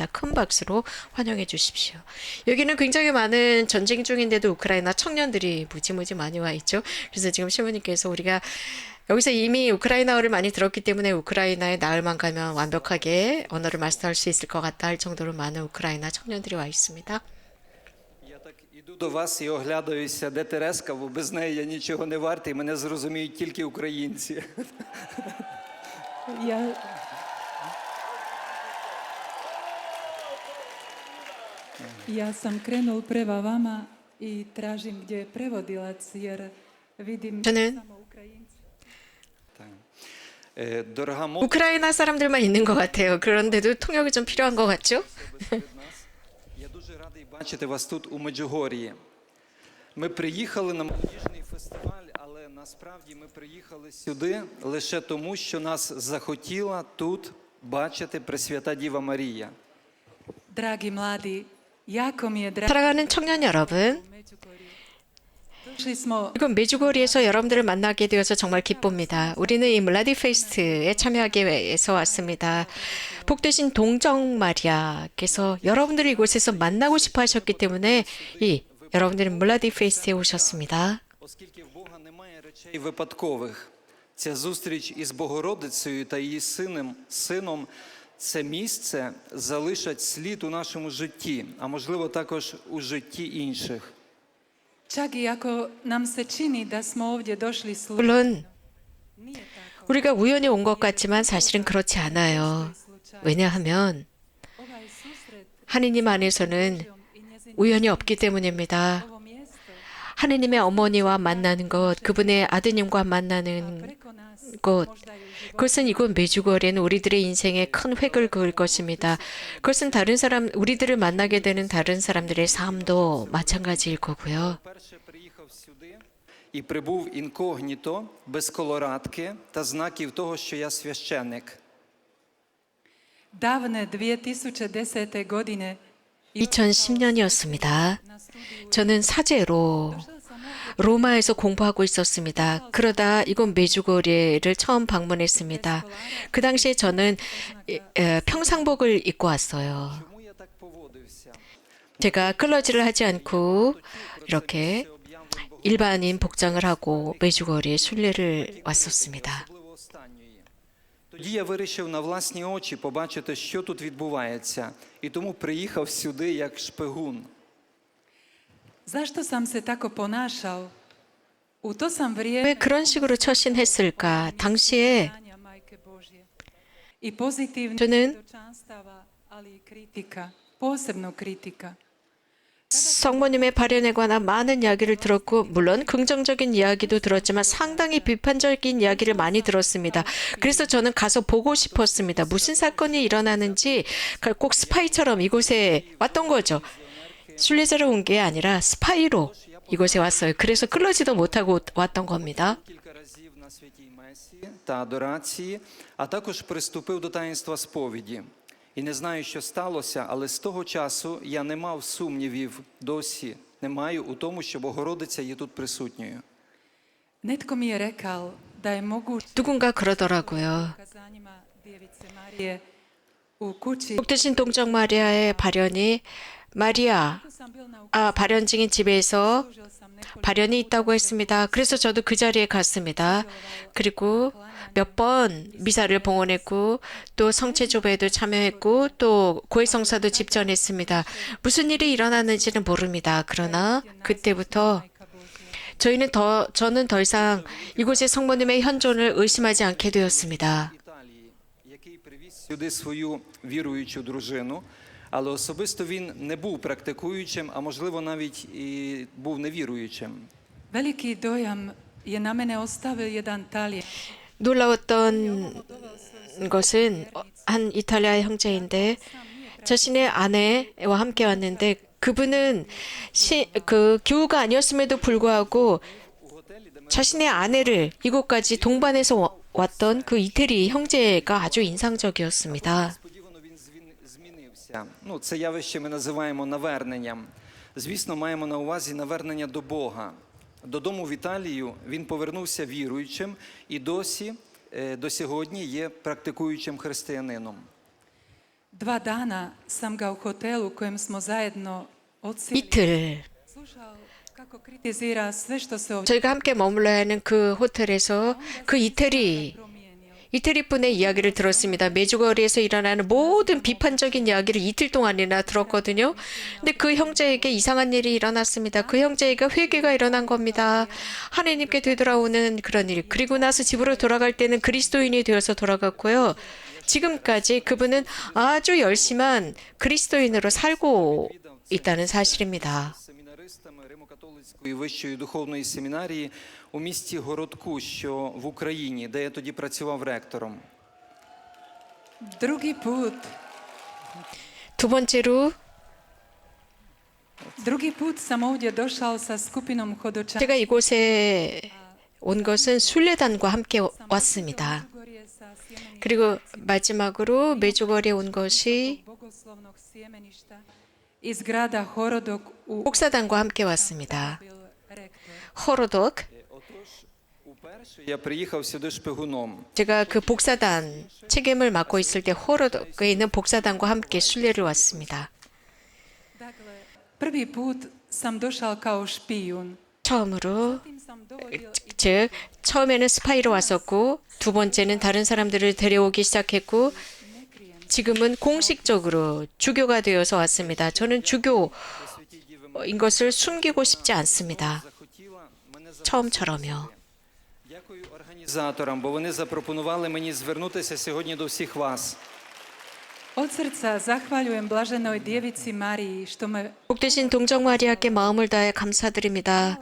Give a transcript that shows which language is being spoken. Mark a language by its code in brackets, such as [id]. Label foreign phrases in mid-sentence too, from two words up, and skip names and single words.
[ko] 큰 박수로 환영해 주십시오. 여기는 굉장히 많은 전쟁 중인데도 우크라이나 청년들이 무지무지 많이 와 있죠. 그래서 지금 신부님께서 우리가 여기서 이미 우크라이나어를 많이 들었기 때문에 우크라이나에 나흘만 가면 완벽하게 언어를 마스터할 수 있을 것 같다 할 정도로 많은 우크라이나 청년들이 와 있습니다. [uk] Я так іду до вас і оглядаюся, де Тереска, бо без неї я нічого не вартий, мене зрозуміють тільки українці. [hr] Ja, ja sam krenul prema vama i tražim gdje je prevodilac jer vidim [ko] 저는 [hr] samo Ukrajinci. [uk] Дорога молодь, [ko] 우크라이나 사람들만 있는 것 같아요. 그런데도 통역이 좀 필요한 것 같죠? [uk] я дуже радий бачити вас тут у Меджугор'ї. Ми приїхали на молодіжний фестиваль, але насправді ми приїхали сюди лише тому, що нас захотіла тут бачити Пресвята Діва Марія. [hr] Dragi mladi, jako mi je drago [ko] 사랑하는 청년 여러분, [hr] u Međugorju. Došli smo [ko] 이건 메주고리에서 여러분들을 만나게 되어서 정말 기쁩니다. 우리는 이 물라디 페스트에 참여하기 위해서 왔습니다. 복되신 동정 마리아께서 여러분들을 이곳에서 만나고 싶어 하셨기 때문에 여러분들은 물라디 페스트에 오셨습니다. [uk] Оскільки в Бога немає речей випадкових, ця зустріч із Богородицею та її сином це місце залишать слід у нашому житті, а можливо також у житті інших. [hr] čak i ako nam se čini da smo ovdje došli slučajno. [ko] 물론 [hr] Nije tako. [ko] 우리가 우연히 온 것 같지만 사실은 그렇지 않아요. 왜냐하면 [hr] Ovaj susret [ko] 하느님 안에서는 [hr] i njezin [ko] 우연이 없기 때문입니다. [hr] ovo mjesto [ko] 하느님의 어머니와 만나는 것, 그분의 아드님과 만나는 [hr] preko nas [ko] 곳, [hr] možda i u životu. [ko] 그것은 이곳 메주거리는 우리들의 인생에 큰 획을 그을 것입니다. 그것은 우리들을 만나게 되는 다른 사람들의 삶도 마찬가지일 거고요. [uk] Перше приїхав сюди і прибув інкогніто, без колорадки та знаків того, що я священник. [hr] Davne 2010. godine [ko] 2010년이었습니다. [hr] na studiju [ko] 저는 사제로 [hr] došla sam ovdje [ko] 로마에서 공부하고 있었습니다. 그러다 이곳 메주고리를 처음 방문했습니다. 그 당시에 저는 평상복을 입고 왔어요. [uk] Чому я так поводився? [ko] 제가 클러지를 하지 않고 이렇게 일반인 복장을 하고 메주거리에 순례를 왔었습니다. [uk] Особливо останньої. Тоді я вирішив на власні очі побачити, що тут відбувається, і тому приїхав сюди як шпигун. [hr] Zašto sam se tako ponašao? U to sam [ko] 왜 [hr] vrijeme [ko] 그런 식으로 처신했을까? 당시에 [hr] znanja Majke Božje i pozitivnih [ko] 저는 [hr] svjedočanstava, ali i kritika, posebno kritika. [ko] 성모님의 발현에 관한 많은 이야기를 들었고 물론 긍정적인 이야기도 들었지만 상당히 비판적인 이야기를 많이 들었습니다. 그래서 저는 가서 보고 싶었습니다. 무슨 사건이 일어나는지 꼭 스파이처럼 이곳에 왔던 거죠. 순례자로 온 게 아니라 스파이로 이곳에 왔어요. 그래서 클러지도 못하고 왔던 겁니다. [uk] Кілька разів на святій месі та адорації, а також приступив до таїнства сповіді. І не знаю, що сталося, але з того часу я не мав сумнівів досі, не маю у тому, що Богородиця є тут присутньою. [hr] Netko mi je rekao da je moguće [ko] 누군가 그러더라고요. [hr] ukazanjima Djevice Marije u kući. [ko] 복되신 동정 마리아의 발현이 마리아 [hr] sam bil na [ko] 발현증인 집에서 [hr] služio sam nekoliko [ko] 발현이 있다고 했습니다. 그래서 저도 그 자리에 갔습니다. 그리고 몇 번 미사를 봉헌했고 또 성체조배에도 참여했고 또 고해성사도 집전했습니다. 무슨 일이 일어났는지는 모릅니다. 그러나 그때부터 [hr] Majka Božja. [ko] 저는 더 이상 이곳의 성모님의 현존을 의심하지 않게 되었습니다. [uk] Італії, який привіз сюди свою віруючу дружину, але особисто він не був практикуючим, а можливо навіть і був невіруючим. [hr] Veliki dojam je na mene ostavio jedan Talijan. [ko] 놀라웠던 것은 한 이탈리아 형제인데 자신의 아내와 함께 왔는데 그분은 교우가 아니었음에도 불구하고 자신의 아내를 이곳까지 동반해서 왔던 그 이태리 형제가 아주 인상적이었습니다. [uk] Несподівано він змінився. Це явище ми називаємо наверненням. Звісно, маємо на увазі навернення до Бога. Додому в Італію він повернувся віруючим і до сьогодні є практикуючим християнином. [hr] 2 dana sam ga u hotelu u kojem smo zajedno odsjeli [ko] 이틀 [hr] slušao kako kritizira sve što se ovdje [ko] 저희가 함께 머물러야 하는 그 호텔에서 그 [hr] promijenio. [ko] 이태리분의 이야기를 들었습니다. 메주거리에서 일어나는 모든 비판적인 이야기를 이틀 동안이나 들었거든요. 근데 그 형제에게 이상한 일이 일어났습니다. 그 형제에게 회개가 일어난 겁니다. 하나님께 되돌아오는 그런 일. 그리고 나서 집으로 돌아갈 때는 그리스도인이 되어서 돌아갔고요. 지금까지 그분은 아주 열심한 그리스도인으로 살고 있다는 사실입니다. [uk] Семінаристами Римо-католицької вищої духовної семінарії у місті Городку, що в Україні, де я тоді працював ректором. [hr] Drugi put sam ovdje došao sa skupinom hodočana. [ko] 제가 이곳에 온 것은 순례단과 함께 왔습니다. 그리고 마지막으로 메주거리에 온 것이 [hr] bogoslovnog sjemeništa iz grada Horodok u [ko] 복사단과 함께 왔습니다. [hr] bil rektor. [ko] 호로독. [uk] Уперше я приїхав сюди шпигуном. [ko] 제가 그 복사단 책임을 맡고 있을 때 호로독에 있는 복사단과 함께 순례를 왔습니다. [hr] Dakle, prvi put sam došao kao špijun. [ko] 처음으로 [hr] Zatim sam dovodio [ko] 즉 처음에는 스파이로 왔었고 두 번째는 다른 사람들을 데려오기 시작했고 지금은 공식적으로 주교가 되어서 왔습니다. 저는 주교인 것을 숨기고 싶지 않습니다. [uk] Захотіла мене [ko] 처음처럼요. [uk] Дякую організаторам, бо вони запропонували мені звернутися сьогодні до всіх вас. [hr] Od srca zahvaljujem blaženoj djevici Mariji što me [ko] 복되신 동정 마리아께 마음을 다해 감사드립니다.